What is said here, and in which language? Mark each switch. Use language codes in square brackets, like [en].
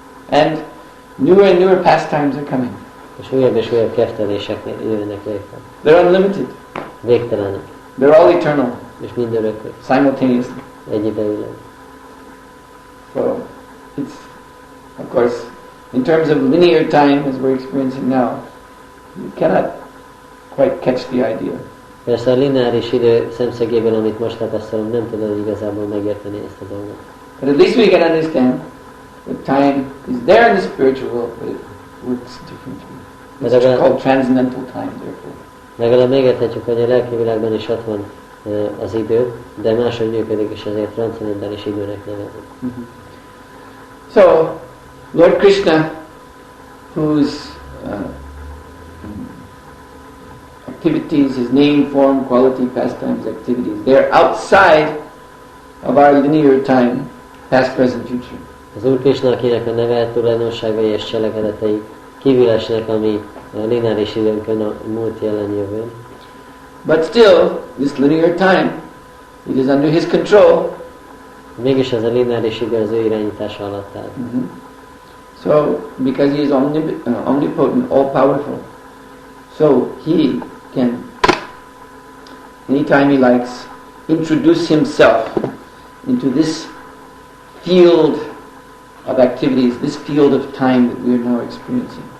[en] And newer pastimes are coming. [hu] És újabb keftelések jönnek létre. [en] They're unlimited. [hu] Végtelenek. [en] They're all eternal. [hu] És mindörökök. [en] Simultaneously. [hu] Egyidejűleg. [en] So it's, of course, in terms of linear time, as we're experiencing now, you cannot quite catch the idea. [hu] Persze a lineáris idő szemszögéből, amit most tapasztalom, nem tudod igazából megérteni ezt a dolgot. [en] But at least we can understand that time is there in the spiritual world, but it works differently. It's called transcendental time, therefore. [hu] Legalább megérthetjük, hogy a lelki világban is ott van az idő, de máshogy működik, és ezért transzcendentális időnek nevezik. [en] So, Lord Krishna, whose activities, his name, form, quality, pastimes, activities, they're outside of our linear time, past, present, future. [hu] Az Úr Krisna, akinek a neve, tulajdonságai és cselekedetei kívül esnek a mi lineáris időnkön, a múlt, jelen, jövőn. [en] But still, this linear time, it is under his control. [hu] Mégis ez a lineáris idő az ő irányítása alatt áll. [en] So, because he is omnipotent, all-powerful, so he can, anytime he likes, introduce himself into this field of activities, this field of time that we are now experiencing.